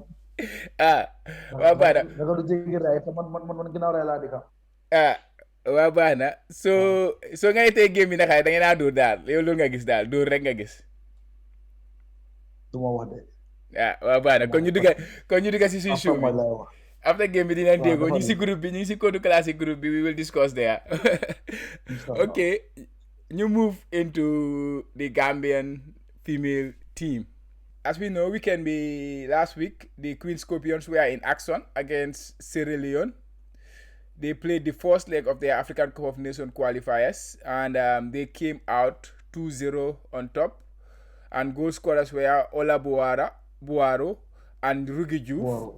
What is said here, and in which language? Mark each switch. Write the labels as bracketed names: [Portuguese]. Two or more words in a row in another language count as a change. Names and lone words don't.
[Wolof] waaw baax na. ragal du jéggi raay te man ginnaaw raay laa di ka. waaw baax na soo ngay tey game bi naka da ngeen a dóor daal yow loolu nga gis daal dóor rek nga gis. du ma wax de. waaw baax na kon ñu dugga si suñu show bi. After game bi dinañ déggoo ñu ngi si groupe bi ñu ngi si code classic group bi [English] we will discuss there. Okay, ñu move into the Gambian female team. As we know, last week the Queen Scorpions were in action against Sierra Leone. They played the first leg of their African Cup of Nations qualifiers, and they came out 2-0 on top, and goal scorers were Ola Buaro and Rugi Diouf.